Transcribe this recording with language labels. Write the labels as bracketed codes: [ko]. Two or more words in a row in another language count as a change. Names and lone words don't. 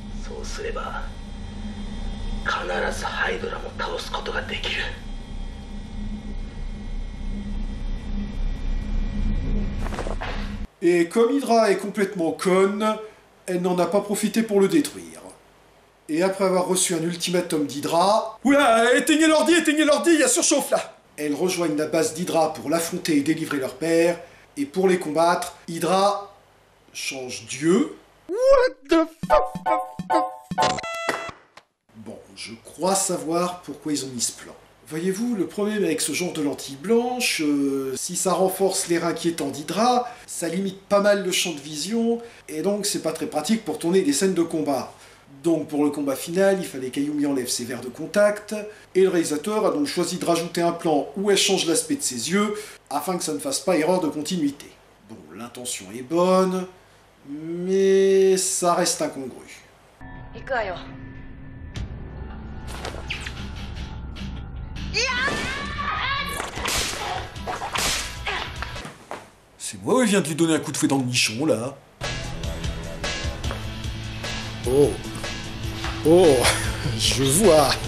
[fr] Et comme Hydra est complètement conne, elle n'en a pas profité pour le détruire. Et après avoir reçu un ultimatum d'Hydra... Oula, éteignez l'ordi, il y a surchauffe là! Elles rejoignent la base d'Hydra pour l'affronter et délivrer leur père, et pour les combattre, Hydra change Dieu. [en] What the fuck? [fr] Bon, je crois savoir pourquoi ils ont mis ce plan. Voyez-vous, le problème avec ce genre de lentille blanche, si ça renforce l'air inquiétant d'Hydra, ça limite pas mal le champ de vision, et donc c'est pas très pratique pour tourner des scènes de combat. Donc pour le combat final, il fallait qu'Ayumi enlève ses verres de contact, et le réalisateur a donc choisi de rajouter un plan où elle change l'aspect de ses yeux, afin que ça ne fasse pas erreur de continuité. Bon, l'intention est bonne, mais ça reste incongru. [ja] 行くわよ。 [fr] C'est moi ou il vient de lui donner un coup de fouet dans le nichon, là? Oh. Oh, je vois.